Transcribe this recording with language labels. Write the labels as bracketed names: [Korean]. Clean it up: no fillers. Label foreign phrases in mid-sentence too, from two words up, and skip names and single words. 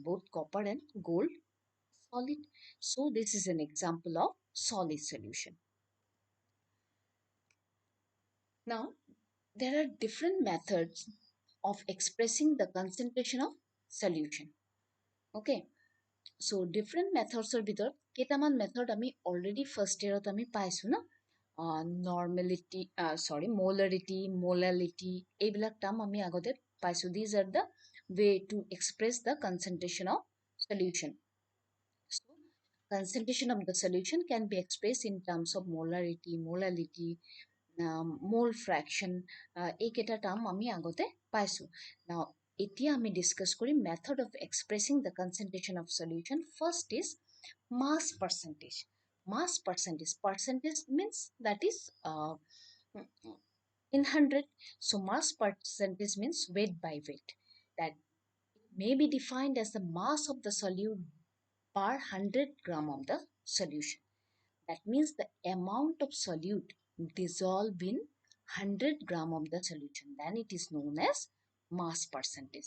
[English] Both copper and gold solid. So this is an example of solid solution. Now there are different methods of expressing the concentration of solution. [Assamese] Okay. [English] So different methods [Assamese] ভিতৰত কেইটামান মেথড আমি অলৰেডি [English] first year [Assamese] আমি পাইছোঁ ন [English] normality molarity molality [Assamese] এইবিলাক টাৰ্ম আমি আগতে পাইছোঁ [English] these are the way to express the concentration of solution so concentration of the solution can be expressed in terms of molarity molality mole fraction [Assamese] এইকেইটা টাৰ্ম আমি আগতে পাইছোঁ [English] now [Assamese] এতিয়া আমি ডিসকাস করি [English] method of expressing the concentration of solution first is mass percentage means that is in 100 so mass percentage means weight by weight that may be defined as the mass of the solute per 100 gram of the solution that means the amount of solute dissolved in 100 gram of the solution then it is known as mass percentage.